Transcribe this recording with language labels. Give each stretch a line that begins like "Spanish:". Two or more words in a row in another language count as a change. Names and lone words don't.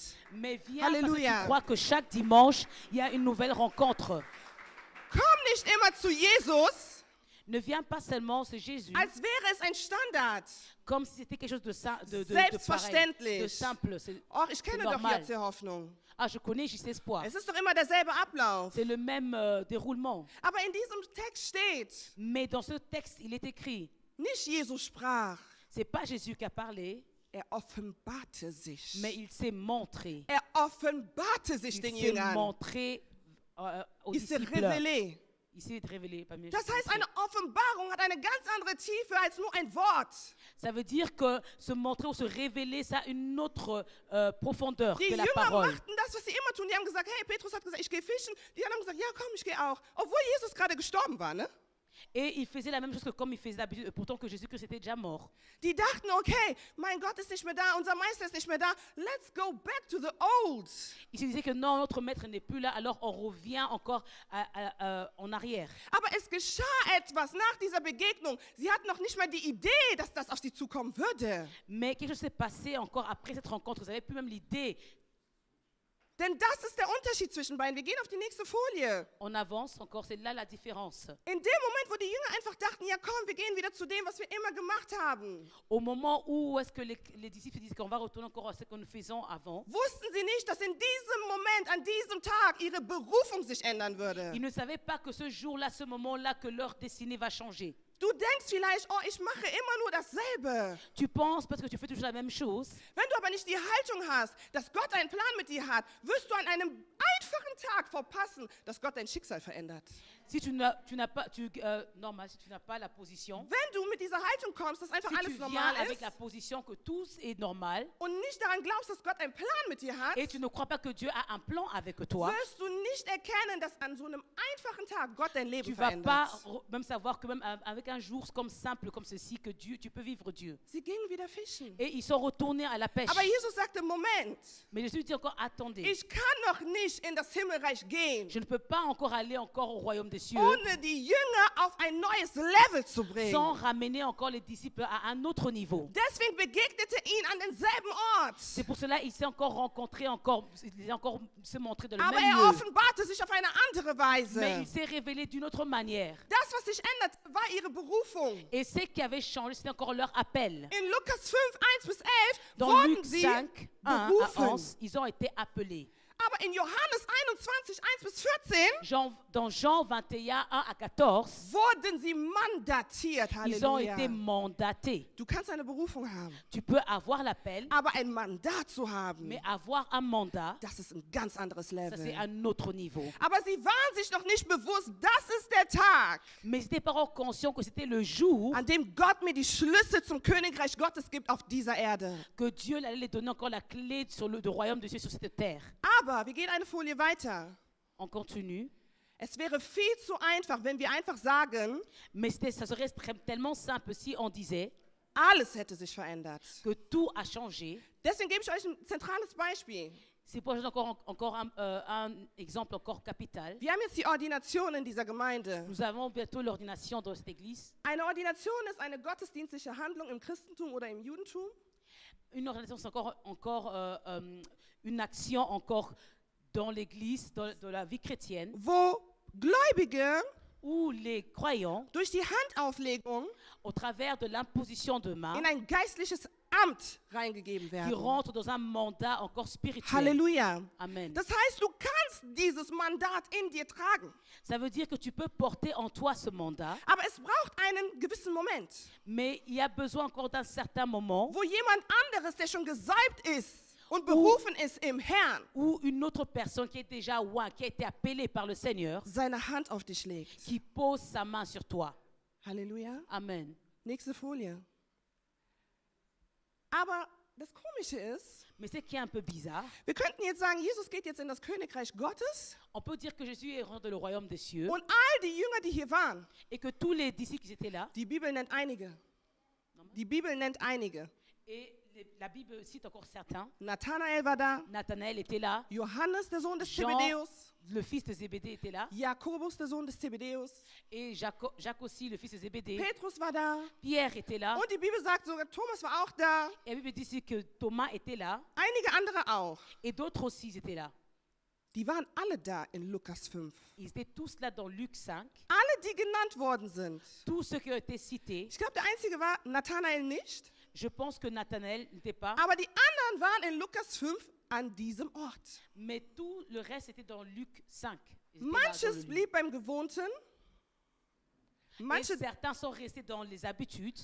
French: mais viens parce que Halleluja. tu crois que chaque dimanche, il y a une nouvelle rencontre.
German: Komm nicht immer zu Jesus,
French: Ne viens pas seulement, c'est Jésus,
German: als wäre es ein Standard.
French: comme si c'était quelque chose de pareil,
German: Selbstverständlich.
French: de simple. C'est-
German: Och, ich kenne doch normal. jetzt die Hoffnung.
French: Ah, je connais juste espoir.
German: Es ist doch immer derselbe Ablauf.
French: C'est le même déroulement.
German: Aber in diesem Text steht,
French: Mais dans ce texte, il est écrit,
German: nicht Jesus sprach,
French: c'est pas Jésus qui a parlé,
German: offenbarte sich.
French: mais il s'est montré.
German: Offenbarte sich
French: Il
German: den
French: s'est
German: Jüngern.
French: montré aux Il s'est disciples. révélé. Il s'est révélé, pas mieux.
German: Das heißt, eine Offenbarung hat eine ganz andere Tiefe als nur ein Wort.
French: Ça veut dire que se montrer ou se révéler, ça a une autre profondeur
German: Die
French: que la
German: Jünger
French: parole.
German: machten das, was sie immer tun. Die haben gesagt, hey, Petrus hat gesagt, ich gehe fischen. Die anderen haben gesagt, ja, komm, ich gehe auch. Obwohl Jesus gerade gestorben war, ne?
French: Et il faisait la même chose que comme il faisait d'habitude, pourtant que Jésus-Christ était déjà mort.
German: Die dachten, okay, mein Gott ist nicht mehr da, unser Meister ist nicht mehr da.
English: Let's go back to the old.
French: Il se disait que non, notre maître n'est plus là, alors on revient encore en arrière.
German: Aber es geschah etwas nach dieser Begegnung. Sie hatten noch nicht mal die Idee, dass das auf sie zukommen würde.
French: Mais quelque chose s'est passé encore après cette rencontre. Vous n'avez plus même l'idée.
German: Denn das ist der Unterschied zwischen beiden. Wir gehen auf die nächste Folie.
French: On avance encore, c'est là la différence.
German: In dem Moment, wo die Jünger einfach dachten, ja komm, wir gehen wieder zu dem, was wir immer gemacht haben,
French: Au moment où est-ce que les disciples disent qu'on va retourner encore à ce que nous faisions avant,
German: wussten sie nicht, dass in diesem Moment, an diesem Tag, ihre Berufung sich ändern würde.
French: ils ne savaient pas que ce jour-là, ce moment-là, que leur destinée va changer.
German: Du denkst vielleicht, oh, ich mache immer nur dasselbe.
French: Tu penses parce que tu fais toujours la même chose.
German: Wenn du aber nicht die Haltung hast, dass Gott einen Plan mit dir hat, wirst du an einem einfachen Tag verpassen, dass Gott dein Schicksal verändert.
French: Si tu n'as pas, normal, si tu n'as pas la position,
German: Wenn du mit dieser Haltung kommst, dass einfach
French: si tu
German: alles
French: viens
German: normal
French: avec
German: ist
French: la position que tout est normal
German: und nicht daran glaubst, dass Gott einen Plan mit dir hat,
French: et tu ne crois pas que Dieu a un plan avec toi,
German: wirst du nicht erkennen, dass an so einem einfachen Tag Gott dein Leben
French: tu vas pas
German: verändert.
French: même savoir que même avec un jour comme simple comme ceci, que Dieu, tu peux vivre Dieu.
German: Sie gingen wieder fischen.
French: Et ils sont retournés à la pêche.
German: Aber Jesus sagte, Moment,
French: Mais Jésus dit encore, attendez,
German: ich kann noch nicht in das Himmelreich gehen,
French: je ne peux pas encore aller encore au royaume des cieux
German: ohne die Jünger auf ein neues Level zu
French: sans
German: bringen.
French: ramener encore les disciples à un autre niveau.
German: Deswegen begegnete ihn an denselben Ort.
French: C'est pour cela qu'il s'est encore rencontré, il a encore se montré dans le
German: Aber
French: même
German: er
French: lieu.
German: offenbarte sich auf eine andere
French: Mais
German: Weise.
French: il s'est révélé d'une autre manière.
German: Das, was sich ändert, war ihre Berufung.
French: Et ce qui avait changé, c'était encore leur appel.
German: In Lukas 5, 1-11
French: Dans
German: wurden
French: Luc
German: sie
French: 5, 1 à
German: berufen.
French: 11, ils ont été appelés.
German: Aber in Johannes 21, 1-14
French: Dans Jean 21, 1 à 14,
German: wurden sie mandatiert.
French: ils ont Halleluja. été mandatés.
German: Du kannst eine Berufung haben,
French: Tu peux avoir l'appel,
German: aber ein Mandat zu haben,
French: mais avoir un mandat,
German: das ist ein ganz anderes
French: ça c'est
German: Level.
French: un autre niveau.
German: Aber sie waren sich noch nicht bewusst, das ist der Tag,
French: Mais ils n'étaient pas encore conscients que c'était le jour
German: an dem Gott mir die Schlüssel zum Königreich Gottes gibt auf dieser Erde.
French: que Dieu allait les donner encore la clé sur du royaume de Dieu sur cette terre.
German: Aber wir gehen eine Folie weiter.
French: On continue.
German: Es wäre viel zu einfach, wenn wir einfach sagen,
French: Mais ça serait tellement simple si on disait
German: alles hätte sich verändert.
French: que tout a changé.
German: Deswegen gebe ich euch ein zentrales Beispiel.
French: C'est pour encore un exemple encore capital.
German: Wir haben jetzt die Ordination in dieser Gemeinde.
French: Nous avons bientôt l'ordination dans cette église.
German: Eine Ordination ist eine gottesdienstliche Handlung im Christentum oder im Judentum,
French: Une ordination, c'est encore une action encore dans l'église, dans la vie chrétienne,
German: wo Gläubige
French: où les croyants,
German: durch die Handauflegung
French: au travers de l'imposition de main,
German: in ein geistliches Amt reingegeben
French: qui
German: werden.
French: rentrent dans un mandat encore spirituel.
German: Halleluja.
French: Amen.
German: Das heißt, du kannst dieses Mandat in dir tragen,
French: Ça veut dire que tu peux porter en toi ce mandat,
German: aber es braucht einen gewissen Moment,
French: mais il y a besoin encore d'un certain moment
German: wo jemand anderes, der schon gesalbt ist und berufen ist im Herrn,
French: où une autre personne qui est déjà oint, qui a été appelée par le Seigneur,
German: seine Hand auf dich legt.
French: qui pose sa main sur toi.
German: Halleluja.
French: Amen.
German: Nächste Folie. Aber das Komische ist,
French: Mais ce qui est un peu bizarre,
German: wir könnten jetzt sagen, Jesus geht jetzt in das Königreich Gottes
French: on peut dire que Jésus est rentré dans le royaume des cieux
German: und all die Jünger, die hier waren,
French: et que tous les disciples qui étaient là,
German: die Bibel nennt einige. Die Bibel nennt einige.
French: et La Bible cite encore certains.
German: Nathanael war da,
French: Nathanaël était là,
German: Johannes, der Sohn des
French: Jean,
German: Zebedäus,
French: le fils de Zébédée était là,
German: Jakobus, der Sohn des Zebedäus,
French: et Jacques aussi, le fils de Zébédée.
German: Petrus war da.
French: Pierre était là,
German: Und die Bibel sagt sogar, Thomas war auch da.
French: et la Bible dit ici que Thomas était là,
German: Einige andere auch.
French: et d'autres aussi étaient là.
German: Die waren alle da in Lukas 5.
French: Ils étaient tous là dans Luc 5,
German: Alle, die genannt worden sind.
French: tous ceux qui ont été cités.
German: Ich glaube, der einzige war Nathanael nicht.
French: Je pense que Nathanaël n'était pas,
German: Aber die anderen waren in Lukas 5 an diesem Ort.
French: mais tout le reste était dans Luc 5. Ils étaient là dans
German: Manches
French: le lieu.
German: blieb beim Gewohnten.
French: Et
German: Manches,
French: certains sont restés dans les habitudes,